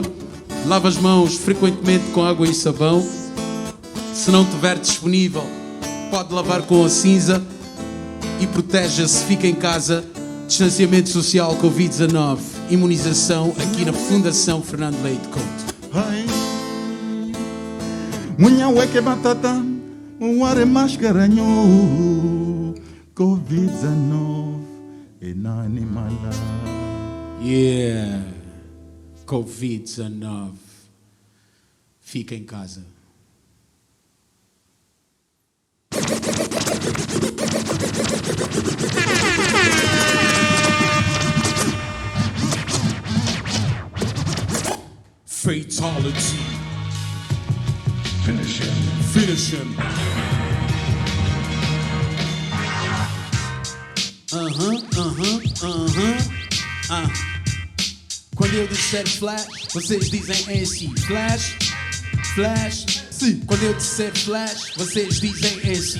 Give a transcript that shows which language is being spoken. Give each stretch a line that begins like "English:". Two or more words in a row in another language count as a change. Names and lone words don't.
Portuguese: Lava as mãos frequentemente com água e sabão. Se não tiver disponível, pode lavar com a cinza. E proteja-se, fica em casa. Distanciamento social, Covid-19, imunização aqui na Fundação Fernando Leite Couto. Munha weke matata, muare mascaranho. Covid-19 e nani mala.
English: Yeah, Covid-19,
Portuguese: fica em casa.
English: Fatality. Finish him. Finish him.
Portuguese: Quando eu disser flash, vocês dizem NC. Flash, flash. Sim. Quando eu disser flash, vocês dizem NC.